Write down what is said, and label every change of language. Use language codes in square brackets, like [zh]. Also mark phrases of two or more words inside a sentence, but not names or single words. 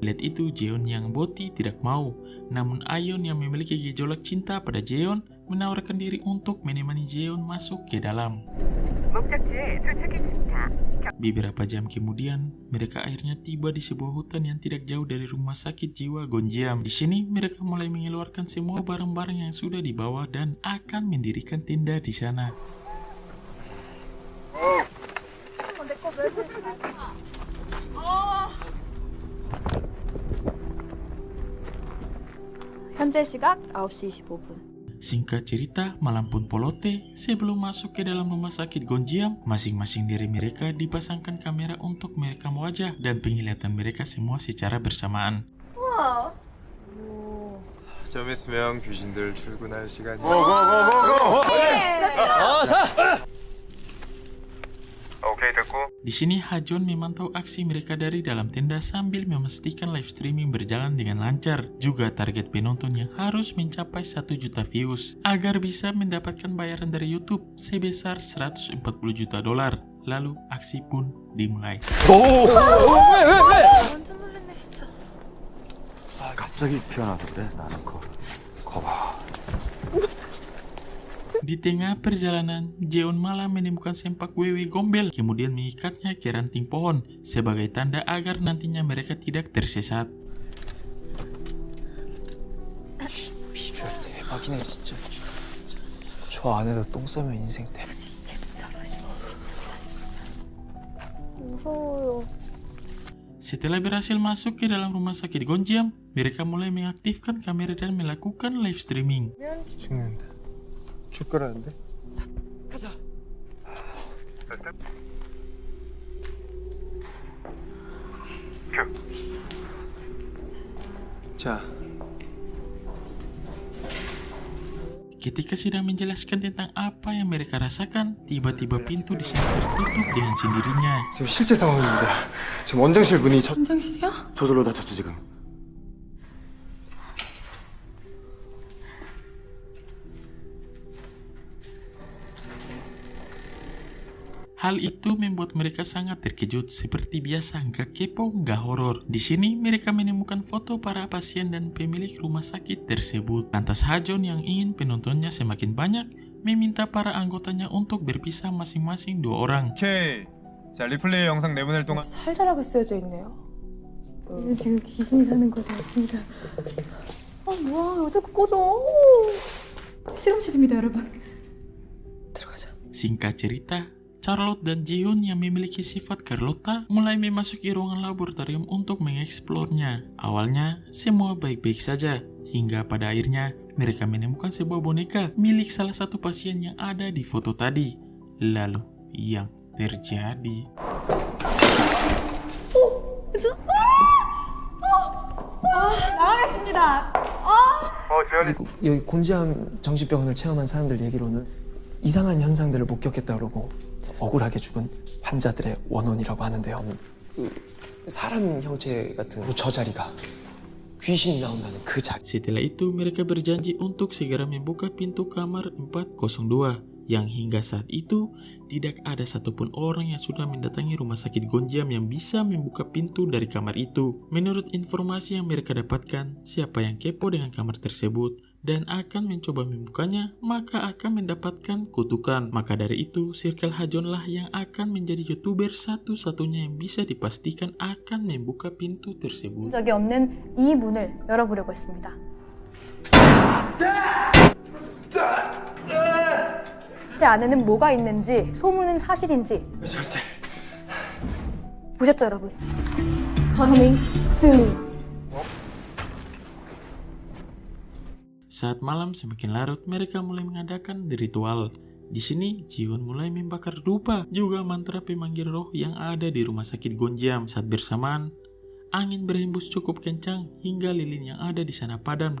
[id] Lihat itu Jeon yang boti tidak mau. Namun Ayon yang memiliki gejolak cinta pada Jeon menawarkan diri untuk menemani Jeon masuk ke dalam. Beberapa jam kemudian, mereka akhirnya tiba di sebuah hutan yang tidak jauh dari rumah sakit jiwa Gonjiam. Di sini mereka mulai mengeluarkan semua barang-barang yang sudah dibawa dan akan mendirikan tenda di sana. [ko] 현재 시각 9시 25분. [id] Singkat cerita, malam pun polote, sebelum masuk ke dalam rumah sakit Gonjiam, masing-masing dari mereka dipasangkan kamera untuk merekam wajah dan penglihatan mereka semua secara bersamaan. [ko] 우와. 좀 있으면 귀신들 출근할 시간이. 자. 오케이 [id] Di sini Hajon memantau aksi mereka dari dalam tenda sambil memastikan [en] live streaming [id] berjalan dengan lancar. Juga target penonton yang harus mencapai 1 juta views agar bisa mendapatkan bayaran dari YouTube sebesar 140 juta dolar. Lalu aksi pun dimulai. [ko] 완전 놀랬네 진짜. 갑자기 튀어나와서 그래? 나는 거봐. [id] Di tengah perjalanan, Jeon malah menemukan sempak wewe gombel, kemudian mengikatnya ke ranting pohon sebagai tanda agar nantinya mereka tidak tersesat. [ko] 비주얼 대박이네 진짜. 저 안에서 똥 싸면 인생 대. 무서워요. [id] Setelah berhasil masuk ke dalam rumah sakit Gonjiam, mereka mulai mengaktifkan kamera dan melakukan [en] live streaming. [ko] 죽는다. 죽거라는데? 가자. 자. [id] Ketika sedang menjelaskan tentang apa yang mereka rasakan, tiba-tiba pintu di sana tertutup dengan sendirinya. [ko] 지금 실제 상황입니다. 지금 원장실 문이 원장실이야? 저절로 다쳤지 지금. [id] Hal itu membuat mereka sangat terkejut. Seperti biasa, nggak kepo, nggak horor. Di sini mereka menemukan foto para pasien dan pemilik rumah sakit tersebut. Lantas Hajon yang ingin penontonnya semakin banyak meminta para anggotanya untuk berpisah masing-masing 2 orang. [ko] 오케이. 자, 리플레이 영상 내보낼 동안 살자라고 쓰여져 있네요. 우리는 지금 귀신이 사는 곳에 왔습니다. 아 뭐야 왜 자꾸 꺼져? 실험실입니다 여러분. 들어가자. [id] Singkat cerita, Charlotte dan Jihoon yang memiliki sifat Carlotta mulai memasuki ruangan laboratorium untuk mengeksplornya. Awalnya, semua baik-baik saja, hingga pada akhirnya mereka menemukan sebuah boneka milik salah satu pasien yang ada di foto tadi. Lalu, yang terjadi... [ko] 나가겠습니다. 여기 곤지암 정신병원을 체험한 사람들 얘기로는 이상한 현상들을 목격했다 그러고 억울하게 죽은 환자들의 원혼이라고 하는데요. 사람 형체 같은 저 자리가 귀신이 나온다는 그 자리. [id] Setelah itu, mereka berjanji untuk segera membuka pintu kamar 402, yang hingga saat itu tidak ada satupun orang yang sudah mendatangi rumah sakit Gonjiam yang bisa membuka pintu dari kamar itu. Menurut informasi yang mereka dapatkan, siapa yang kepo dengan kamar tersebut dan akan mencoba membukanya, maka akan mendapatkan kutukan. Maka dari itu, Circle Hajon lah yang akan menjadi YouTuber satu-satunya yang bisa dipastikan akan membuka pintu tersebut. [ko] 적이 없는 이 문을 열어보려고 했습니다. 제 안에는 뭐가 있는지, 소문은 사실인지 보셨죠 여러분? [en] Coming soon. [id] Saat malam semakin larut, mereka mulai mengadakan ritual. Di sini, Jihoon mulai membakar dupa, juga mantra pemanggil roh yang ada di rumah sakit Gonjiam. Saat bersamaan, angin berhembus cukup kencang hingga lilin yang ada di sana padam.